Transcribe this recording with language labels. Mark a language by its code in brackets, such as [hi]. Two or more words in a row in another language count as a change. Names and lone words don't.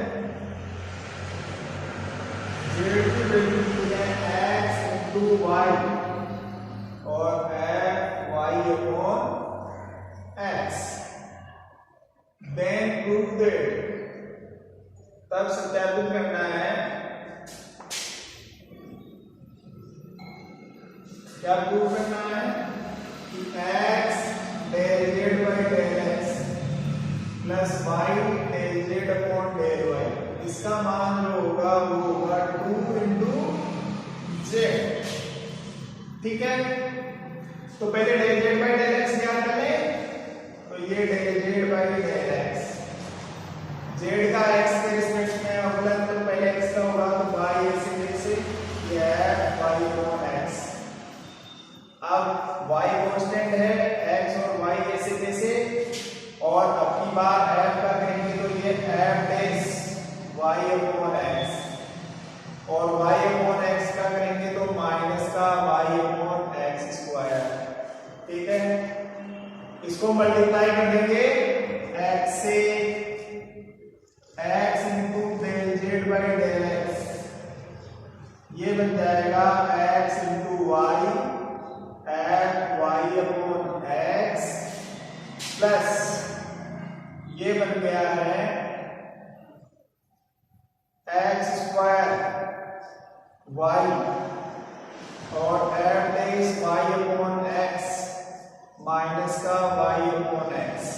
[hi] z की वैल्यू दी है [en] x into y [hi] और [en] f y upon x। then prove that, [hi] तब सत्यापित करना है क्या प्रूव करना है कि [en] x del z by del x plus y del z upon del y, [hi] इसका मान जो होगा वो होगा [en] 2 into z। [hi] ठीक है, तो पहले [en] del z by del x [hi] ज्ञात करें, तो ये [en] del z by del x, [hi] z का x के रिस्पेक्ट में अवकलन, तो पहले x का होगा तो y ऐसे कैसे, ये [en] y upon x. [hi] अब y कांस्टेंट है, x और y ऐसे कैसे, और अब की बार f का करेंगे तो ये [en] f dash y upon x, [hi] और [en] y upon x [hi] का करेंगे तो माइनस का [en] y upon x square. [hi] ठीक है, इसको मल्टीप्लाई कर देंगे x से, [en] x into del z by del x, [hi] ये बन जाएगा [en] x into y f y upon x plus [hi] ये बन गया है [en] x square y और f dash y upon x minus का y upon x.